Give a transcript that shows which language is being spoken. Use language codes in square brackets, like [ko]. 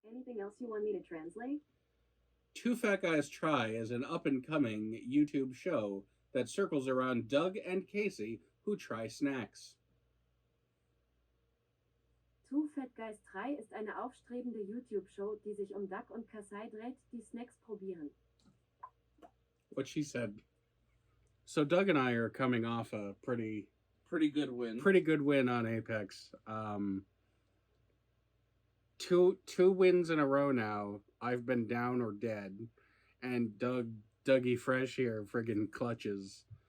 [en] anything else you want me to translate? Two Fat Guys Try is an up-and-coming YouTube show that circles around Doug and Kasey, who try snacks. [de] Two Fat Guys 3 ist eine aufstrebende YouTube-Show, die sich Doug und Kasey dreht, die Snacks probieren. [en] What she said. So Doug and I are coming off a pretty good win. Pretty good win on Apex. Two wins in a row now. I've been down or dead, and Dougie Fresh here friggin' clutches.